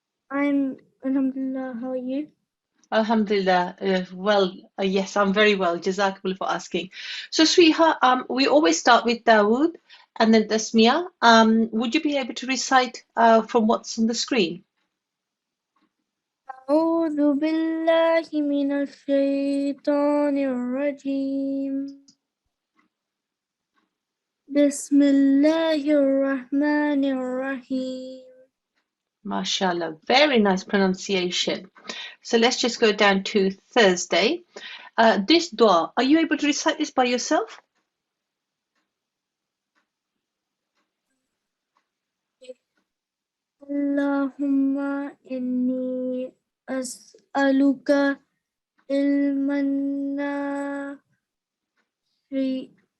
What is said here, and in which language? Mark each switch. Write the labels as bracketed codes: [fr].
[en] I'm Alhamdulillah. How are you? Alhamdulillah, yes, I'm very well. Jazakallah for asking. So, sweetheart, we always start with Dawood and then Tasmiyah. Would you be able to recite from what's on the screen? [ar] أعوذ بالله من الشيطان الرجيم بسم الله الرحمن الرحيم. [en] MashaAllah, very nice pronunciation. So let's just go down to Thursday. This dua, are you able to recite this by yourself? [ar] Allahumma inni as'aluka ilman nafi'.